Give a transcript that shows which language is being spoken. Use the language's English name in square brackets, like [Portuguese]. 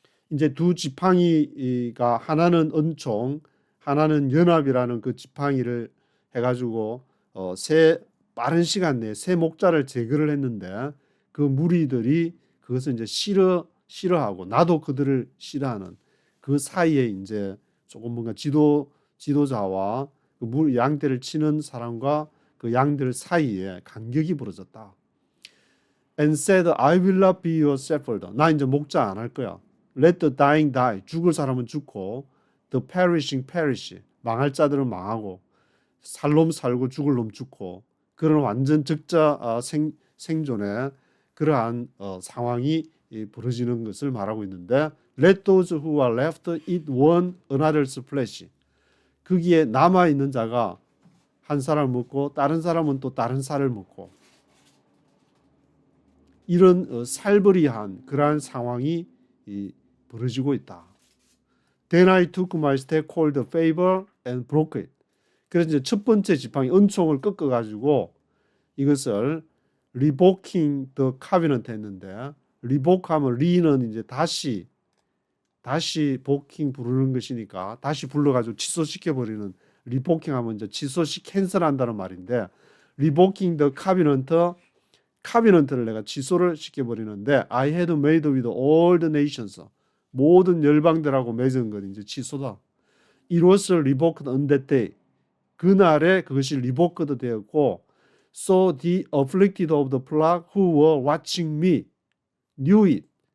[Korean] 이제 두 지팡이가 하나는 은총, 하나는 연합이라는 그 지팡이를 해가지고 빠른 시간 내에 세 목자를 제거를 했는데 그 무리들이 그것을 이제 싫어하고 나도 그들을 싫어하는 그 사이에 이제 조금 뭔가 지도자와 그 양떼를 치는 사람과 그 양들 사이에 간격이 벌어졌다. [English] And said, I will not be your shepherd. [Korean] 나 이제 목자 안 할 거야. [English] Let the dying die. [Korean] 죽을 사람은 죽고 [English] the perishing perish. [Korean] 망할 자들은 망하고 살 놈 살고 죽을 놈 죽고 그런 완전 적자 생존의 그러한 상황이 벌어지는 것을 말하고 있는데 [English] Let those who are left eat one another's flesh. [Korean] 거기에 남아있는 자가 한 사람 먹고 다른 사람은 또 다른 살을 먹고 이런 살벌이한 그러한 상황이 벌어지고 있다. [English] Then I took my staff called favor and broke it. [Korean] 그래서 이제 첫 번째 지팡이 은총을 꺾어가지고 이것을 [English] revoking the covenant [Korean] 했는데 revoke하면 re는 이제 다시 복킹 부르는 것이니까 다시 불러가지고 취소시켜 버리는 revoking 하면 이제 캔슬한다는 말인데 revoking the covenant를 내가 취소를 시켜 버리는데 [English] I had made with all the nations [Korean] 모든 열방들하고 맺은 건 이제 취소다. [English] It was revoked on that day. [Korean] 그날에 그것이 [English] revoked 되었고 So the afflicted of the flock who were watching me knew it.